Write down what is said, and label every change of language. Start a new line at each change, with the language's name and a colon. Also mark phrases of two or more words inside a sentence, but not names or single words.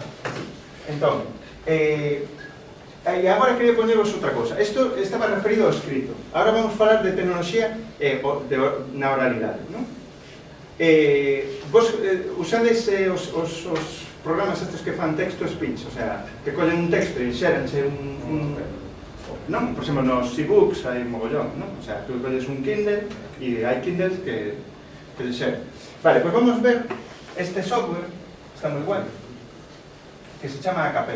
Galician: Entón, e agora queria poñeros outra cosa. Isto estaba referido ao escrito. Agora vamos falar de tecnoloxía na oralidade, non? Vos usades os programas estes que fan text-to-speech, o sea, que collen un texto e xéranse non? Por exemplo, nos e-books hai mogollón, non? O sea, tú colles un Kindle e hai Kindles que xeran. Vale, pois vamos ver este software, está moi guai, que se chama Acapela.